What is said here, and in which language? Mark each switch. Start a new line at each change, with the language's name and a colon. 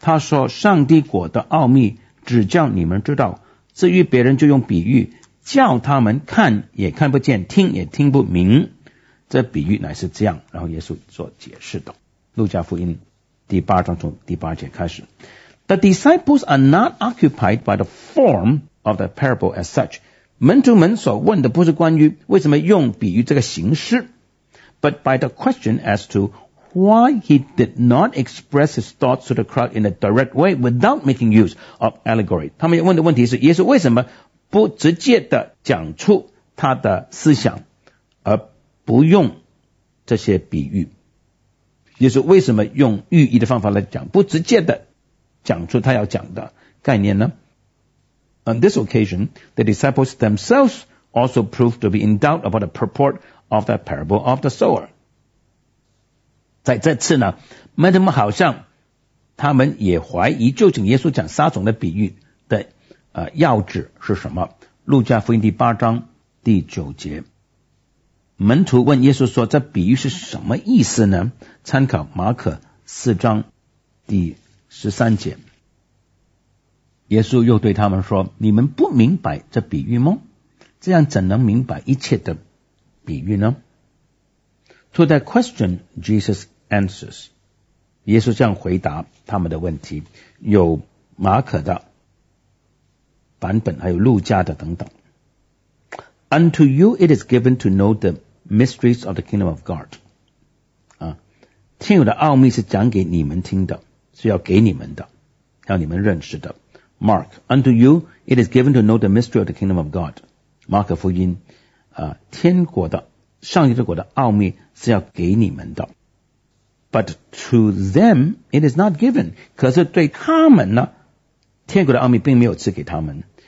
Chinese: 他说：“上帝国的奥秘只叫你们知道，至于别人，就用比喻叫他们看也看不见，听也听不明。这比喻乃是这样。” 然后耶稣做解释的。路加福音第八章从第八节开始。
English: The disciples are not occupied by the form of the parable as such.
Chinese: 门徒们所问的不是关于为什么用比喻这个形式，
English: but by the question as to why he did not express his thoughts to the crowd in a direct way without making use of allegory.
Chinese: 他们问的问题是耶稣为什么不直接的讲出他的思想而不用这些比喻。耶稣为什么用寓意的方法来讲，不直接的讲出他要讲的概念呢？
English: On this occasion, the disciples themselves also proved to be in doubt about the purport of the parable of the sower.
Chinese: 在这次呢，门徒们好像他们也怀疑究竟耶稣讲撒种的比喻的要旨是什么。路加福音第八章第九节，门徒问耶稣说，这比喻是什么意思呢？参考马可四章第十三节，耶稣又对他们说，你们不明白这比喻吗？这样怎能明白一切的比喻呢？
English: To that question, Jesus answers.
Chinese: 耶稣这样回答他们的问题，有马可的版本，还有路加的等等。
English: Unto you it is given to know the mysteries of the kingdom of God.
Chinese: 天有的奥秘是讲给你们听的，是要给你们的，要你们认识的。
English: Mark, unto you it is given to know the mystery of the kingdom of God.
Chinese: 马可福音，天国的，上帝国的奥秘是要给你们的。
English: But to them it is not given.
Chinese: 可是对他们呢，天国的奥秘并没有赐给他们。